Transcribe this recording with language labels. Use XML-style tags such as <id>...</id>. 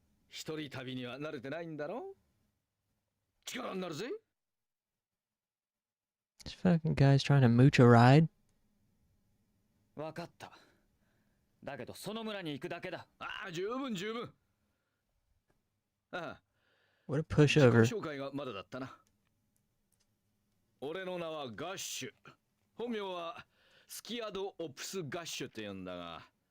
<ja>一人旅には慣れてないんだろ？力になるぜ。</ja> <en>This fucking guy's trying to mooch a ride.</en> <ja>わかった。だけどその村に行くだけだ。ああ、十分十分。ああ。</ja> <en>What a pushover.</en> <ja>自己紹介がまだだったな。俺の名はガッシュ。本名はスキアド・オプス・ガッシュって言うんだが。</ja>